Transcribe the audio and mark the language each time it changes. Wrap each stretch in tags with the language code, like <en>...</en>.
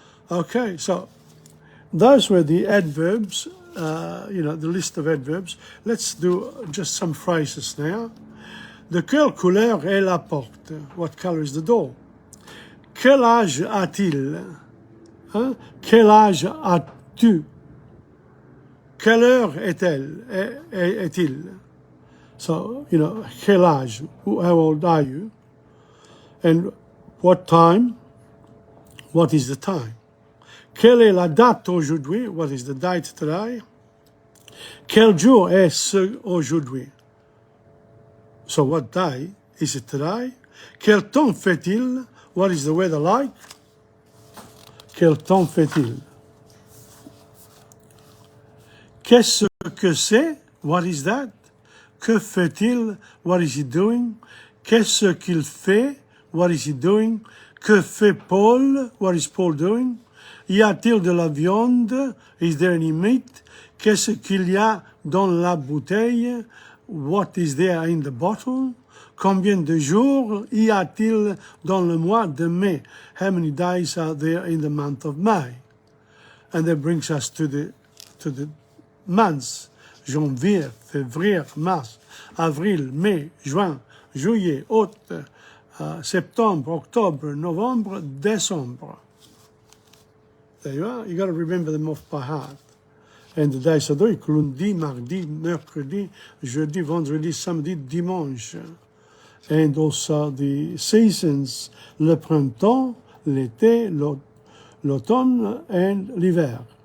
<en>Okay, so those were the adverbs, the list of adverbs. Let's do just some phrases now.</en> <fr>De quelle couleur est la porte?</fr> <en>What color is the door?</en> <fr>Quel âge a-t-il? Hein? Quel âge as-tu? Quelle heure est-elle? Est-il?</fr> <en>So,</en> <fr>quel âge?</fr> <en>How old are you? And what time? What is the time?</en> <fr>Quelle est la date aujourd'hui?</fr> <en>What is the date today?</en> <fr>Quel jour est-ce aujourd'hui?</fr> <en>So what day is it today?</en> <fr>Quel temps fait-il?</fr> <en>What is the weather like?</en> <fr>Quel temps fait-il? Qu'est-ce que c'est?</fr> <en>What is that?</en> <fr>Que fait-il?</fr> <en>What is he doing?</en> <fr>Qu'est-ce qu'il fait?</fr> <en>What is he doing?</en> <fr>Que fait Paul?</fr> <en>What is Paul doing?</en> <fr>Y a-t-il de la viande?</fr> <en>Is there any meat?</en> <fr>Qu'est-ce qu'il y a dans la bouteille?</fr> <en>What is there in the bottle?</en> <fr>Combien de jours y a-t-il dans le mois de mai?</fr> <en>How many days are there in the month of May? And that brings us to the months.</en> <fr>Janvier, février, mars, avril, mai, juin, juillet, août, septembre, octobre, novembre, décembre.</fr> <en>There you are. You got to remember them off by heart. And the days are like</en> <fr>lundi, mardi, mercredi, jeudi, vendredi, samedi, dimanche.</fr> <en>And also the seasons,</en> <fr>le printemps, l'été, l'automne, and l'hiver.</fr>